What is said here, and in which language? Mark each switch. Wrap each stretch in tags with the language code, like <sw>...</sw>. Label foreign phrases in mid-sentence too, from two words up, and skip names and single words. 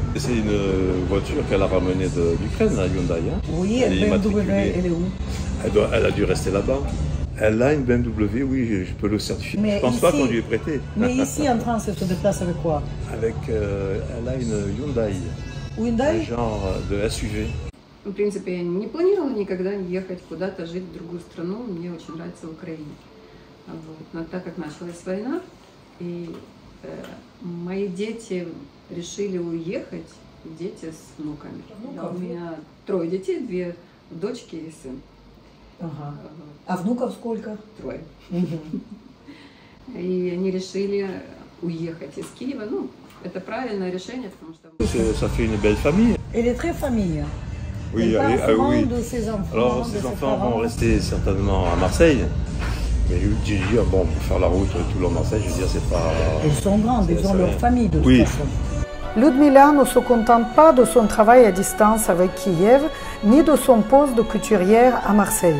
<fr>C'est une voiture qu'elle a ramenée d'Ukraine, la Hyundai. Hein. Oui, Elle est BMW, immatriculée. elle est où? Elle a dû rester là-bas. Elle a une BMW, oui, je peux le certifier. Mais je ne pense ici- pas qu'on lui ait prêté. Mais ici, en France, elle se déplace avec quoi? Elle a une Hyundai, un Hyundai? genre de SUV.</fr> <ru>В принципе, я не планировала никогда ехать куда-то жить в другую страну. Мне очень нравится Украина. Вот. Но так как началась война, и мои дети решили уехать, дети с внуками. Внуков? У меня 3 детей, 2 дочки и сын. Ага. А внуков сколько? 3. Мгм. И они решили уехать из Киева. Ну, это правильное решение, потому что...</ru> <fr>Ça fait une belle famille. Elle est très famille. Oui, Elle parle souvent oui. de ses enfants. Alors, de ces ses enfants parents. vont rester certainement à Marseille. Mais j'ai dit, bon, pour faire la route tout le long de Marseille, je veux dire, c'est pas... Ils sont grands, ils ont c'est leur rien. famille de toute Oui. façon. Ludmila ne se contente pas de son travail à distance avec Kiev, ni de son poste de couturière à Marseille.</fr>